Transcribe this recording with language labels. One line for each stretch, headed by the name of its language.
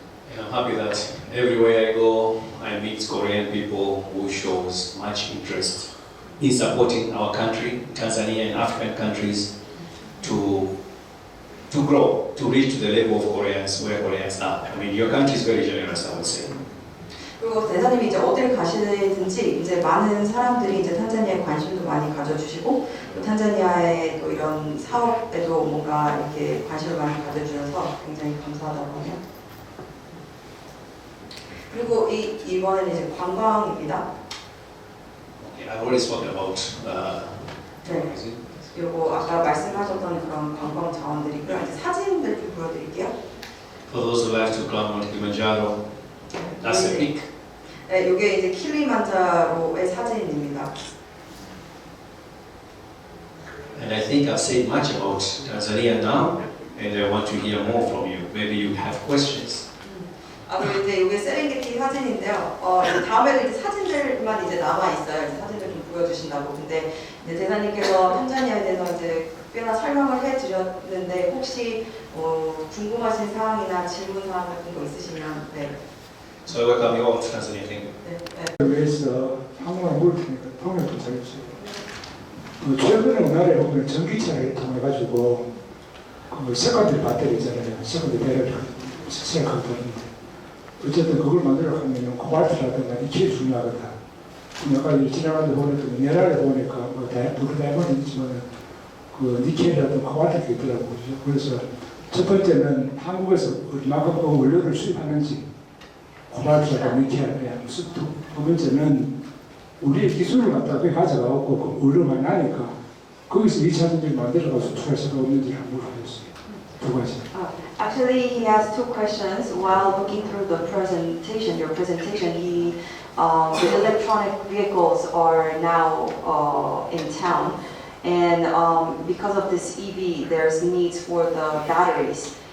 English: And I'm happy that everywhere I go, I meet Korean people who shows much interest in supporting our country, Tanzania and African countries, to grow, to reach the level of Koreans where Koreans are. I mean, your country is very generous, I would say.
Korean: 그리고 대사님이 이제 어딜 가시든지 이제 많은 사람들이 이제 탄자니아에 관심도 많이 가져주시고 또 탄자니아의 또 이런 사업에도 뭔가 이렇게 관심을 많이 가져주셔서 굉장히 감사하다고 해요. 그리고 이번에는 이제 관광입니다.
English: Okay, I've already spoken about
Korean: 네. 그리고 아까 말씀하셨던 그런 관광 자원들이고요. 이제 사진들 좀 보여드릴게요.
English: for those who like to climb Mount Kilimanjaro. That's the peak.
Korean: 네, 이게 이제 킬리만자로의 사진입니다.
English: And I think I've said much about Tanzania now, and I want to hear more from you. Maybe you have questions.
Korean: 그리고 이제 이게 세렝게티 사진인데요. 이제 다음에도 이제 사진들만 이제 남아 있어요. 이제 사진을 좀 보여주신다고. 근데 이제 대사님께서 탄자니아에 대해서 이제 꽤나 설명을 해드렸는데 혹시 궁금하신 사항이나 질문 사항 같은 거 있으시면 네.
English: So I welcome you all to Tanzania. Thank you.
Korean: 네. 위해서 한국말 물을 테니까 통역 좀 잘해주세요. 최근에 우리나라에 보면 전기차를 통해가지고 세컨드 배터리 있잖아요. 세컨드 배터리 생각하고 있는데 어쨌든 그걸 만들어 가면 코발트라든가 니켈이 중요하거든. 약간 지나가는데 보니까 미네랄에 보니까 뭐 다이아몬드 있지만 그 니켈이라든가 코발트가 있더라고요. 그래서 첫 번째는 한국에서 얼마큼 원료를 수입하는지 코발트라든가 니켈에 두 번째는 우리의 기술을 갖다가 거기 가져가고 그 의료 많이 나니까 거기서 2차전지를 만들어가서 수출할 생각 없는지 한번 물어보겠어요. 두 가지.
English: Actually, he has two questions. While looking through the presentation, your presentation, the electronic vehicles are now in town, and because of this EV, there's needs for the batteries.